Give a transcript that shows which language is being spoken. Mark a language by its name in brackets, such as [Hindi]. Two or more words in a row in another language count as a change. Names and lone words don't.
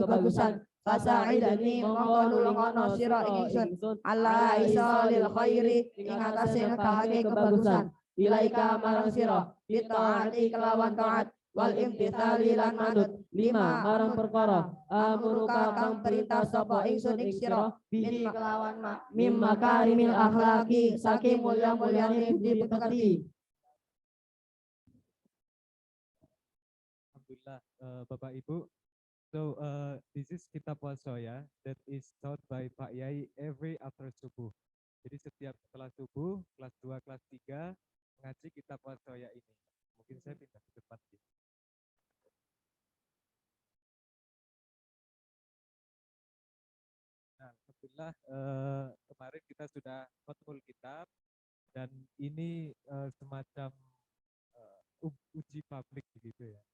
[Javanese] kebagusan fasa'idani mongko nulungono sira ing ingsun [Arabic] على إيصال الخير [Javanese] ing atase nekake kebagusan ilaika marang sira bitaati kelawan taat [Arabic] والامتثال [Javanese] lan manut lima marang perkara amuruka kang perintah sapa ingsun ing sira bihi kelawan [Arabic] مما كريم الأخلاق [Javanese] saking mulya-mulyane budi pekerti. [Indonesian] Alhamdulillah, Bapak Ibu. [English] So this is Kitab Wasoya that is taught by Pak Yai every after subuh. [Indonesian] Jadi setiap setelah subuh, kelas 2, kelas 3 mengaji Kitab Wasoya ini. Mungkin saya pindah ke depan. alhamdulillah kemarin kita sudah [Arabic] ختم الكتاب [Indonesian] dan ini semacam uji publik begitu ya.